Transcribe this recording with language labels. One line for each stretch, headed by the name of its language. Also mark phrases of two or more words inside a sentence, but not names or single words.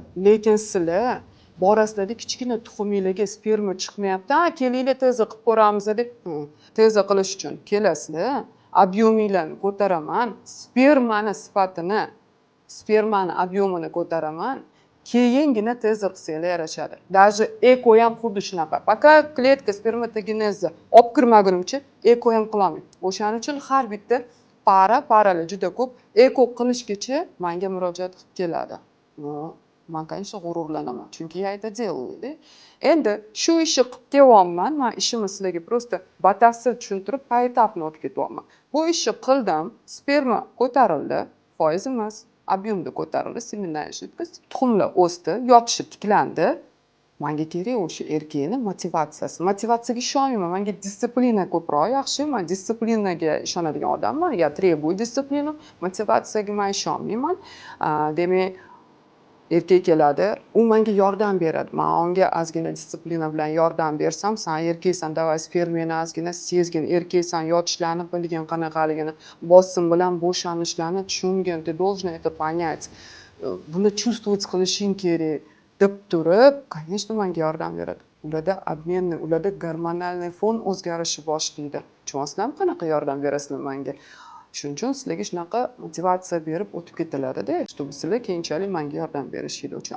Uzbek: Lekin sizlar borasizlarda kichkina tuxuminglarga sperma chiqmayapti, kelinglar tezi qilib ko'ramiz deb, tezi qilish uchun kelasizlar, объемinglarni ko'taraman, spermani объемini ko'taraman, keyingina tezi qilsanglar yarashadi. Даже eko ham xuddi shunaqa. Пока kletka spermatogenezga olib kirmagunimcha eko ham qilolmayman. O'shaning uchun har bitta paralar juda ko'p eko qilishgacha menga murojaat qilib keladi. Men конечно g'ururlanaman, chunki
Russian: я это делаю.
Uzbek: Endi shu ishni qilib kelyapman, men ishimni sizlarga просто batafsil tushuntirib, poetapno o'tib ketyapman. Bu ishni qildim, sperma ko'tarildi, foiz emas, объемda ko'tarildi, seminariya jidkость, tuxumlar o'sdi, yopishib tiklandi. Menga kerak o'sha erkakni motivatsiyasi. Motivatsiyaga ishonmayman, menga disiplina ko'proq yaxshi. Men disiplinaga ishonadigan odamman.
Russian: Я требую дисциплину,
Uzbek: motivatsiyaga men ishonmayman. Demak, erkak keladi, u menga yordam beradi. Men unga ozgina disiplina bilan yordam bersam, sen erkaksan, davay spermani ozgina sezgin, erkaksan, yotishlarni bilgin, qanaqaligini, bosim bilan bo'shanishlarni tushungin,
Russian: ты должен это понять.
Uzbek: Buni чувствовать qilishing kerak deb turib, конечно, menga yordam beradi. Ularda gormonal fon o'zgarishi boshlaydi. Tushunasizlarmi, qanaqa yordam berasizlar menga? Shuning uchun sizlarga shunaqa motivatsiya berib o'tib ketiladi-da, чтобы sizlar keyinchalik menga yordam berishingiz uchun.